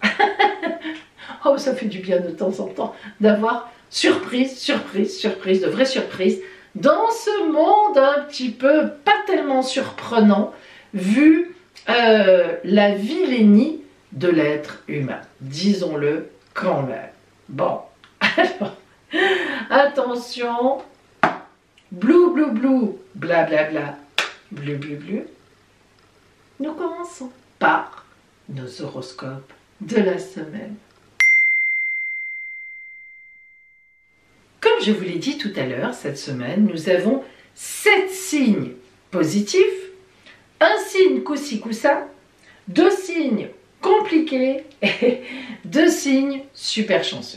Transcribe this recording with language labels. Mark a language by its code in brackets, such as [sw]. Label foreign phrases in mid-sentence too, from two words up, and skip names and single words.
[fr] Oh, ça fait du bien de temps en temps d'avoir surprise, de vraies surprises dans ce monde un petit peu pas tellement surprenant vu la vilainie de l'être humain. Disons-le quand même. Bon, alors, attention, blou, blou, blou, bla, bla, bla, blu, blu, blu. Nous commençons par nos horoscopes de la semaine. Comme je vous l'ai dit tout à l'heure, cette semaine, nous avons 7 signes positifs, un signe coup-ci coup-ça, 2 signes compliqués et 2 signes super chanceux.